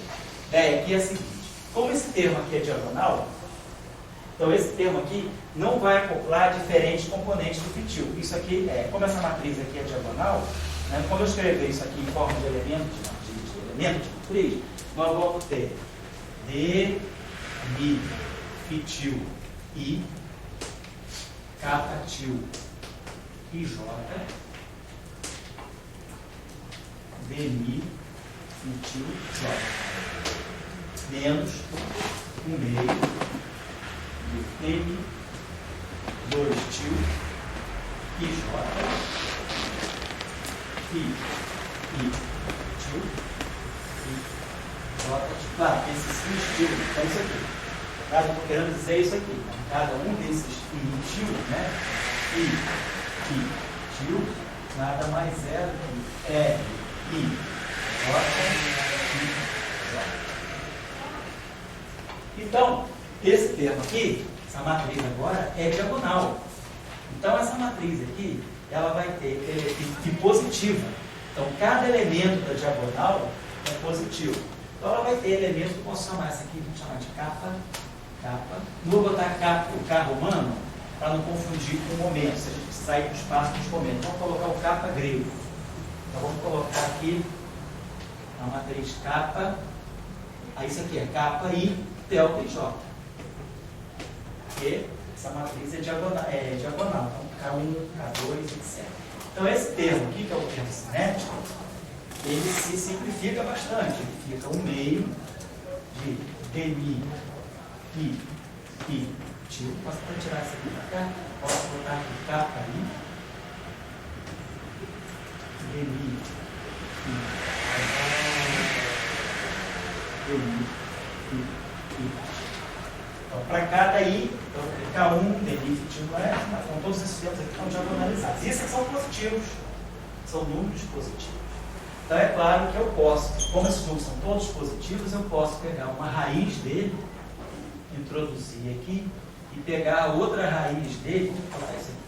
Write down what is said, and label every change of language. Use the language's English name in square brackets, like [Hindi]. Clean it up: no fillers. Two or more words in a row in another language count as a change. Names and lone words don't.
[Portuguese] A ideia aqui é a seguinte: como esse termo aqui é diagonal, então esse termo aqui não vai acoplar diferentes componentes do φ til. Isso aqui como essa matriz aqui é diagonal, né, quando eu escrever isso aqui em forma de elemento de matriz, nós vamos ter d, mi, φ til i, kappa til i j, dmi φ til j, menos 1/2 de m2 til i j, φ i til i j. Claro, esse sim til é isso aqui. Eu estou querendo dizer isso aqui. Cada um desses i til, né? I til, nada mais é do que R, I, J, I, J. Então, esse termo aqui, essa matriz agora, é diagonal. Então, essa matriz aqui, ela vai ter φ positiva. Então, cada elemento da diagonal é positivo. Então, ela vai ter elementos que eu posso chamar essa aqui, vamos chamar de kappa. Não vou botar o K romano para não confundir com o momento, se a gente sair do espaço dos momentos. Vamos colocar o kappa grego. Então, vamos colocar aqui a matriz kappa. Aí, isso aqui é kappa i delta i j. Que Essa matriz é diagonal. Então, K1, K2, etc. Então, esse termo aqui, que é o termo cinético, ele se simplifica bastante. Ele fica um meio de dmi pi tio. Posso até tirar isso aqui para cá? Posso botar aqui kappa i. Dmi pi. Dmi pi. Então, para cada i, então, K1, dmi tio, então, todos esses termos aqui estão diagonalizados. E esses são positivos. São números positivos. Então, é claro que eu posso, como esses números são todos positivos, eu posso pegar uma raiz dele, introduzir aqui, e pegar a outra raiz dele, falar isso aqui.